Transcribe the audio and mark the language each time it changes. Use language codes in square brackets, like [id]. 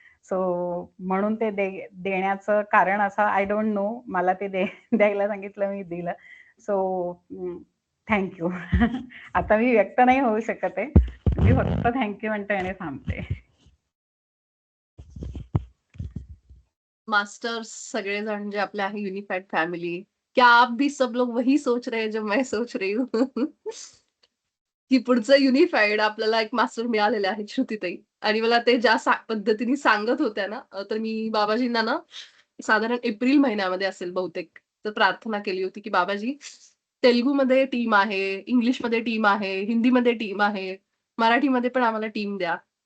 [mr] So म्हणून ते देण्याचं कारण असं [en] I don't know. [mr] मला ते द्यायला सांगितलं, मी दिलं. So thank you. आता मी व्यक्त नाही होऊ शकत आहे. मी फक्त थँक्यू म्हणते आणि थांबते. मास्टर्स सगळेजण जे आपले आहे [hi] यूनिफाइड फैमिली, क्या आप भी सब लोग वही सोच रहे हैं जो मैं सोच रही हूँ? [mr] की पुढचं युनिफाइड आपल्याला एक मास्टर मिळालेले आहेत श्रुतीताई. आणि मला ते ज्या पद्धतीने सांगत होत्या ना, तर मी बाबाजींना ना साधारण एप्रिल महिन्यामध्ये असेल बहुतेक, तर प्रार्थना केली होती की बाबाजी, तेलुगूमध्ये टीम आहे, इंग्लिशमध्ये टीम आहे, हिंदीमध्ये टीम आहे, मराठीमध्ये पण आम्हाला टीम द्या.